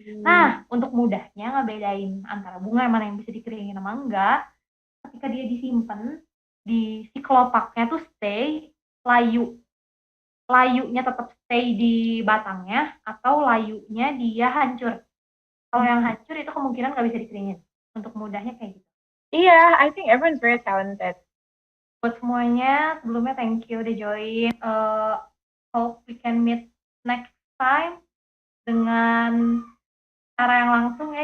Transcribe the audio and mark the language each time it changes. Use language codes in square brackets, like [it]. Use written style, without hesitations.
[id] Nah, untuk mudahnya ngebedain antara bunga yang mana yang bisa dikeringin sama enggak, ketika dia disimpan, si kelopaknya tuh stay layu. Layunya tetap stay di batangnya, atau layunya dia hancur. Kalau yang hancur itu kemungkinan nggak bisa dikeringin. Untuk mudahnya kayak gitu. [en] Iya, I think everyone's very talented. [id] Buat semuanya, sebelumnya [en] thank you [id] udah join. [en] Hope we can meet next time [id] dengan cara yang langsung ya.